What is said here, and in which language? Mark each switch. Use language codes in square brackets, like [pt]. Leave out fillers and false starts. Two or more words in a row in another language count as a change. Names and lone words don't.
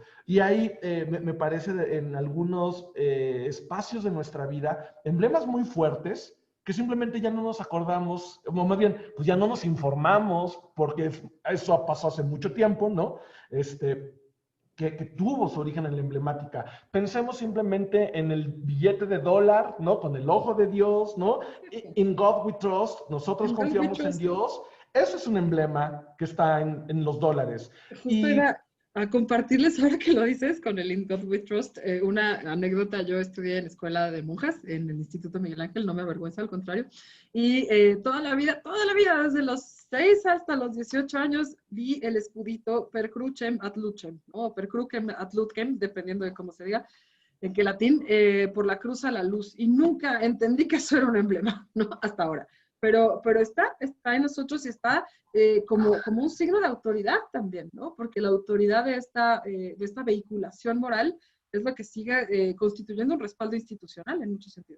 [es] Y ahí me parece en algunos espacios de nuestra vida, emblemas muy fuertes que simplemente ya no nos acordamos, o más bien, pues ya no nos informamos, porque eso pasó hace mucho tiempo, ¿no? este, que tuvo su origen en la emblemática. Pensemos simplemente en el billete de dólar, ¿no? Con el ojo de Dios, ¿no? [en] In God we trust, [es] nosotros En [en] God We [es] confiamos en [en] Trust. [es] Dios. Eso es un emblema que está en los dólares. Justo Y iba a compartirles ahora que lo dices con el [en] In God We Trust, [es] una anécdota. Yo estudié en escuela de monjas en el Instituto Miguel Ángel, no me avergüenza, al contrario, y toda la vida, desde los 6 hasta los 18 años, vi el escudito [la] per crucem ad lucem, [es] o [la] per crucem ad lucem, [es] dependiendo de cómo se diga, en qué latín, por la cruz a la luz, y nunca entendí que eso era un emblema, ¿no? Hasta ahora. Pero está en nosotros y está como un signo de autoridad también, ¿no? Porque la autoridad de esta vehiculación moral es lo que sigue constituyendo un respaldo institucional en muchos sentidos.